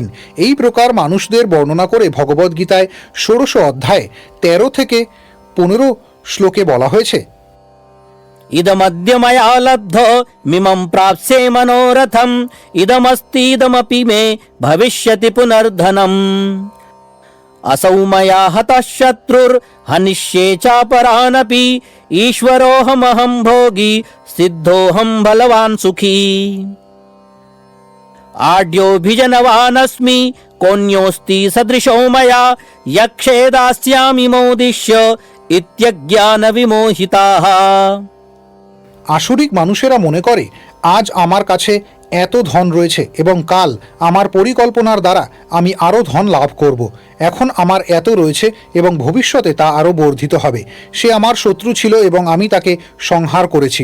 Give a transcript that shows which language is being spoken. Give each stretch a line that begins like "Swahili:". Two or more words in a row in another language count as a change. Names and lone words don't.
Bangla: এই প্রকার মানুষদের বর্ণনা করে ভগবদ্গীতায় ১৬শ অধ্যায়ে ১৩ থেকে ১৫ শ্লোকে বলা হয়েছে,
Sanskrit: इदमद्य मया लब्ध मिमं प्राप्स्ये मनोरथम इदमस्तीदमपि मे भविष्यति पुनर्धनम असौ मया हतः शत्रुर् हनिष्ये चापरानपि ईश्वरोऽहमहं भोगी सिद्धोऽहं बलवान् सुखी आढ्योऽभिजनवानस्मि कोऽन्योऽस्ति सदृशो मया यक्षे दास्यामि मोदिष्य इत्यज्ञानविमोहिताः।
Bangla: আসরিক মানুষেরা মনে করে আজ আমার কাছে এত ধন রয়েছে এবং কাল আমার পরিকল্পনার দ্বারা আমি আরও ধন লাভ করব। এখন আমার এত রয়েছে এবং ভবিষ্যতে তা আরও বর্ধিত হবে। সে আমার শত্রু ছিল এবং আমি তাকে সংহার করেছি।